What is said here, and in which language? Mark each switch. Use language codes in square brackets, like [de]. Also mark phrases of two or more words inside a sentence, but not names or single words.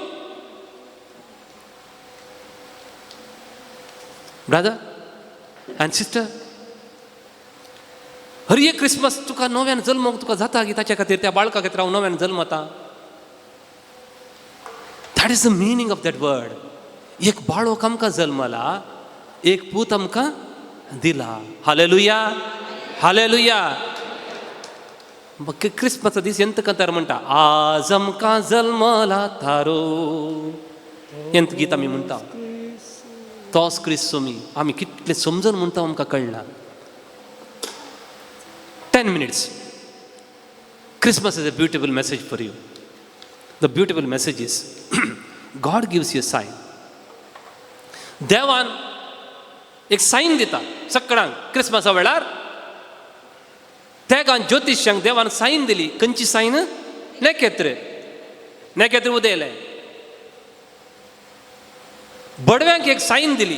[en] brother and sister, [kok] हर एक क्रिसमस तुका नव्यान जल्मोवंक तुका जाता की ताच्या खातीर, त्या बाळका खातीर हांव नव्यान जल्मता. [en] That is the meaning of that word. [kok] एक बाळक आमकां जल्मला, एक पूत आमकां दिला. हालेलुया, हालेलुया. क्रिसमसा दीस ಎಂತ ಕಂತಾರ म्हणटा, आज आमकां जल्मला तारो. ಎಂತ गीत आमी म्हणटा, तोच क्रिस्त सोमी. आमी कितले समजून म्हणटा आमकां कळना. [en] 10 minutes. Christmas is a beautiful message for you. The beautiful message is God gives you a sign. [kok] देवान एक साइन दिता सगळ्यांक क्रिसमसा वेळार. तेगान ज्योतिश्यांक देवान साइन दिली. खंयची साइन? नेकेत्र उदेले. बडव्यांक एक साइन दिली.